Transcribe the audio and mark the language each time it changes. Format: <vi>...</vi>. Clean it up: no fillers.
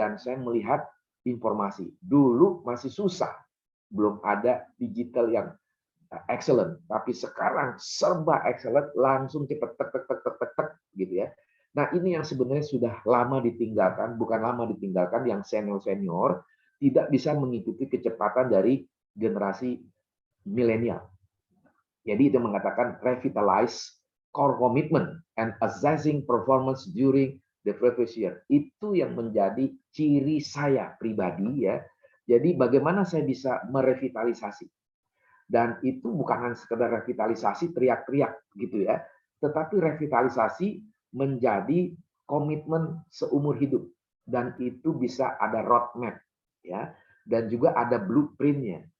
<id>Dan saya melihat informasi. Dulu masih susah, belum ada digital yang excellent, tapi sekarang serba excellent, langsung cepat tek tek tek tek tek tek gitu ya. Nah, ini yang sebenarnya sudah lama ditinggalkan, bukan lama ditinggalkan, yang senior-senior tidak bisa mengikuti kecepatan dari generasi milenial. Jadi itu mengatakan</id> <en>revitalize core commitment and assessing performance during the previous year.</en> <id>Itu yang menjadi ciri saya pribadi ya. Jadi bagaimana saya bisa merevitalisasi. Dan itu bukan hanya sekedar revitalisasi teriak-teriak gitu ya, tetapi revitalisasi menjadi komitmen seumur hidup, dan itu bisa ada roadmap ya, dan juga ada blueprintnya.</id>